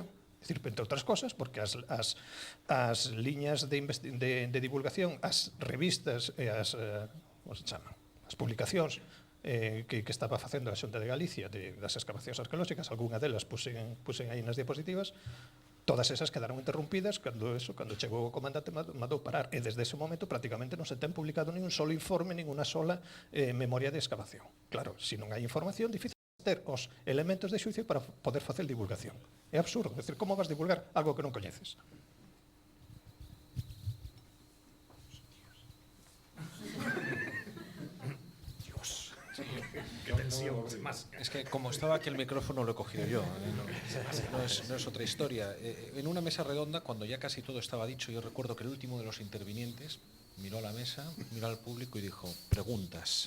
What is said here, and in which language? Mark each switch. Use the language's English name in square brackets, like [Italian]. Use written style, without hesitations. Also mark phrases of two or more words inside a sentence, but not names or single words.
[Galician] É dicir, entre outras cosas, porque as liñas de divulgación, as revistas e as publicacións que estaba facendo a Xunta de Galicia das excavacións arqueolóxicas, algunha delas pusen aí nas diapositivas, todas esas quedaron interrumpidas cando chegou o comandante mandou parar, e desde ese momento prácticamente non se ten publicado nin un solo informe, nin unha sola memoria de excavación. Claro, se non hai información, difícil ter os elementos de xuicio para poder facer divulgación. É absurdo, é dicir, como vas divulgar algo que non coñeces? [Spanish] Es que como estaba aquí el micrófono lo he cogido yo, no es otra historia. En una mesa redonda, cuando ya casi todo estaba dicho, yo recuerdo que el último de los intervinientes miró a la mesa, miró al público y dijo, preguntas.